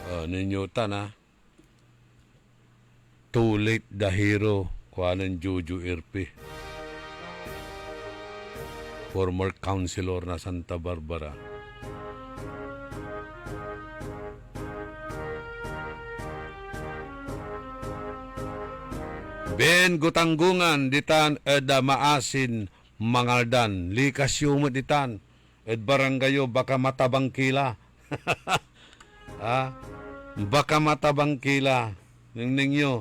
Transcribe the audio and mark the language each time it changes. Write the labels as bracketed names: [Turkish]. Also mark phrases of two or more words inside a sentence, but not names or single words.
[Pangasinan] ninyo ha? [English] Too late the hero. [Pangasinan] Kuhanan Jojo Irpi. [English] Former councilor [Pangasinan] na Santa Barbara. Ben gutanggungan ditan eda maasin mangaldan. Likas yumot ditan. Ed baranggayo baka matabang kila. Baka matabang kila. Ninyo.